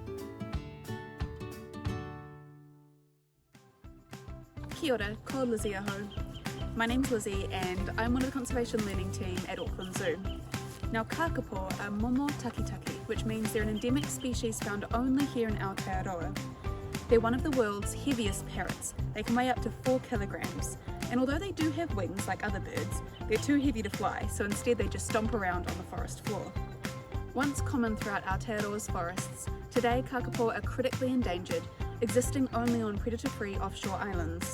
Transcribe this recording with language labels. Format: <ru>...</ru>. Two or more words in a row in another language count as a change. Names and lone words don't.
<mi>Kia ora, ko Lizzie aho.</mi> <en>My name's Lizzie and I'm one of the conservation learning team at Auckland Zoo. Now kākāpō are</en> <mi>momo takitaki,</mi> <en>which means they're an endemic species found only here in Aotearoa. They're one of the world's heaviest parrots. They can weigh up to 4 kilograms. And although they do have wings like other birds, they're too heavy to fly, so instead they just stomp around on the forest floor. Once common throughout Aotearoa's forests, today kākāpō are critically endangered, existing only on predator-free offshore islands.</en>